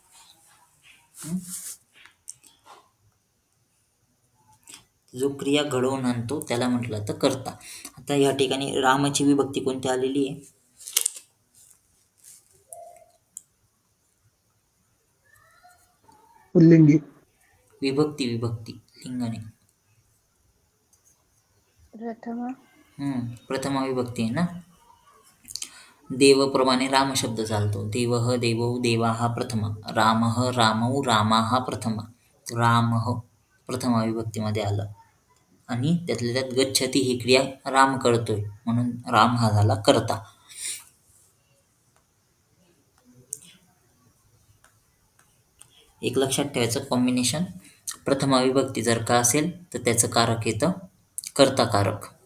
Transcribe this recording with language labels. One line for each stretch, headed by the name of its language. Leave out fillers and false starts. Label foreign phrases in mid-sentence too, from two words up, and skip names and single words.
Marathi: जो क्रिया घडवून आणतो त्याला म्हटलं तर कर्ता. आता या ठिकाणी रामाची विभक्ती कोणती आलेली आहे पुल्लिंगी. विभक्ती लिंगाने प्रथमा प्रथमा विभक्ती आहे ना. देवप्रमाणे राम शब्द चालतो.
Sanskrit: देवः देवौ देवाः प्रथमा. रामः रामौ रामाः प्रथमा.
Marathi: रामः प्रथमा विभक्तीमध्ये आलं आणि त्यातल्या त्यात गच्छती ही क्रिया राम करतोय म्हणून राम हा झाला कर्ता. एक लक्षात ठेवायचं कॉम्बिनेशन, प्रथमा विभक्ती जर का असेल तर त्याचं कारक येतं कर्ताकारक.